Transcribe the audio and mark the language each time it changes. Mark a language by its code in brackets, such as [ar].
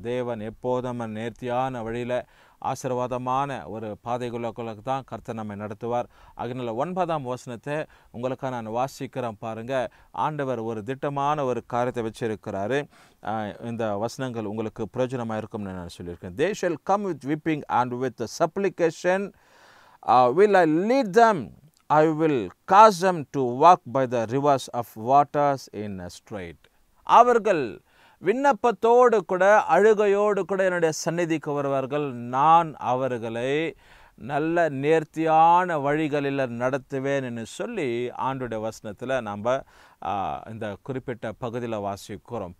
[ta] தேவன் எப்போதும் நேர்த்தியான வழியில் ஆசீர்வாதமான ஒரு பாதைகளுக்கு தான் கர்த்தர் நம்மை நடத்துவார். அதனால் 9ஆம் வசனத்தை உங்களுக்காக நான் வாசிக்கிறேன் பாருங்கள். ஆண்டவர் ஒரு திட்டமான ஒரு காரியத்தை வச்சிருக்கிறாரு. இந்த வசனங்கள் உங்களுக்கு பிரயோஜனமாக இருக்கும்னு நான் சொல்லியிருக்கேன். [en] They shall come with weeping and with supplication will I lead them. I will cause them to walk by the rivers of waters in a straight. [ta] அவர்கள் விண்ணப்பத்தோடு கூட அழுகையோடு கூட என்னுடைய சந்நிதிக்கு வருவார்கள். நான் அவர்களை நல்ல நேர்த்தியான வழிகளில் நடத்துவேன் என்று சொல்லி ஆண்டுடைய வசனத்தில் நாம் இந்த குறிப்பிட்ட பகுதியில் வாசிக்கிறோம்.